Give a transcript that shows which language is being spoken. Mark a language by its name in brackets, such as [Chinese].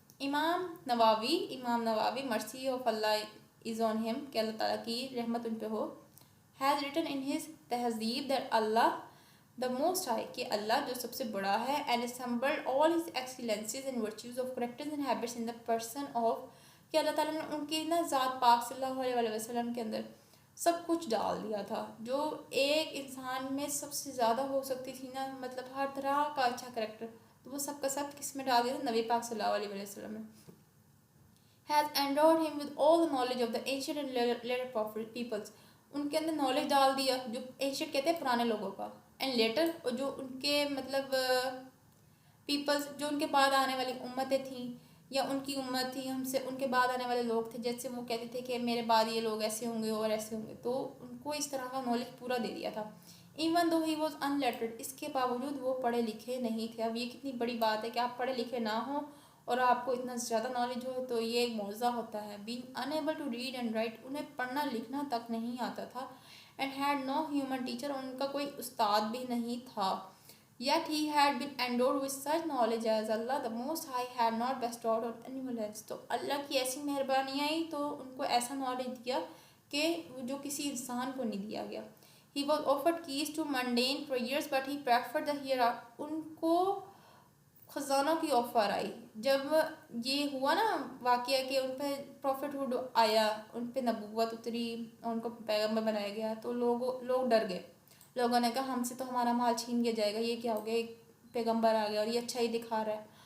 [English] Imam Nawawi mercy of Allah is on him, [Urdu] کہ اللہ تعالیٰ کی رحمت ان پہ ہو, [English] has written in his تہذیب that Allah the most high, [Urdu] کہ اللہ جو سب سے بڑا ہے, [English] and assembled all his excellences and virtues of characters and habits in the person of, [Urdu] کہ اللہ تعالیٰ نے ان کی نا ذات پاک صلی اللہ علیہ وسلم کے اندر سب کچھ ڈال دیا تھا, جو ایک انسان میں سب سے زیادہ ہو سکتی تھی نا, مطلب ہر طرح کا اچھا کریکٹر, تو وہ سب کا سب کس میں ڈال دیا تھا, نبی پاک صلی اللہ علیہ وسلم میں. [English] has endowed him with all the knowledge of the ancient and later peoples. [Urdu] ان کے اندر نالج ڈال دیا جو ancient کہتے ہیں پرانے لوگوں کا, [English] and later [Urdu] اور جو ان کے مطلب پیپلز جو ان کے بعد آنے والی امتیں تھیں یا ان کی امت تھی, ہم سے ان کے بعد آنے والے لوگ تھے, جیسے وہ کہتے تھے کہ میرے بعد یہ لوگ ایسے ہوں گے اور ایسے ہوں گے, تو ان کو اس طرح کا نالج پورا دے دیا تھا. [English] even though he was unlettered, [Urdu] اس کے باوجود وہ پڑھے لکھے نہیں تھے. اب یہ کتنی بڑی بات ہے کہ آپ پڑھے لکھے نہ ہوں اور آپ کو اتنا زیادہ نالج ہو, تو یہ ایک معجزہ ہوتا ہے. [English] being unable to read and write, [Urdu] انہیں پڑھنا لکھنا تک نہیں آتا تھا. [English] and had no human teacher, [Urdu] ان کا کوئی استاد بھی نہیں تھا. [English] Yet he had been endowed with such knowledge as Allah the Most High had not bestowed on anyone else. [Urdu] تو اللہ کی ایسی مہربانی آئی تو ان کو ایسا نالج دیا کہ جو کسی انسان کو نہیں دیا گیا. [English] He was offered keys to mundane prayers but he preferred the hereafter. [Urdu] ان کو خزانوں کی آفر آئی جب یہ ہوا نا واقعہ کہ ان پہ پروفٹ ہوڈ آیا, ان پہ نبوت اتری, ان کو پیغمبر بنایا گیا, تو لوگ ڈر گئے. لوگوں نے کہا ہم سے تو ہمارا مال چھین لیا جائے گا, یہ کیا ہو گیا, ایک پیغمبر آ گیا اور یہ اچھا ہی دکھا رہا ہے.